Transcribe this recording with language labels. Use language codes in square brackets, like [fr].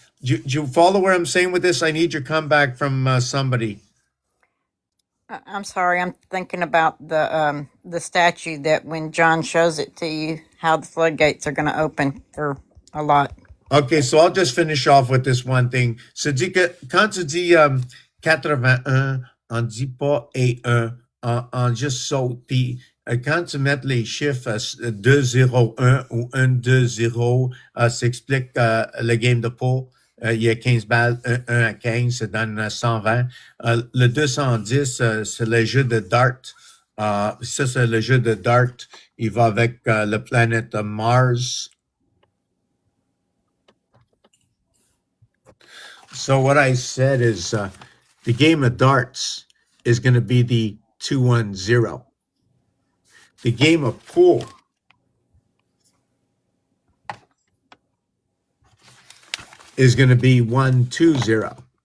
[en] Do you follow where I'm saying with this? I need your comeback from somebody. I'm sorry. I'm thinking about the statue that when John shows it to you, how the floodgates are going to open for a lot. Okay, so I'll just finish off with this one thing. [fr] Ça dit que quand tu dis 81, on dit pas et 1, on just saute. Puis quand tu mets les chiffres 2-0-1 ou 1-2-0, ça explique le game de pool. Il y a 15 balles, 1 à 15, ça donne 120. Le 210, c'est le jeu de dart. Ça, c'est le jeu de dart. Il va avec la planète Mars. [en] So what I said is the game of darts is going to be the 2-1-0. The game of pool is going to be 1-2-0.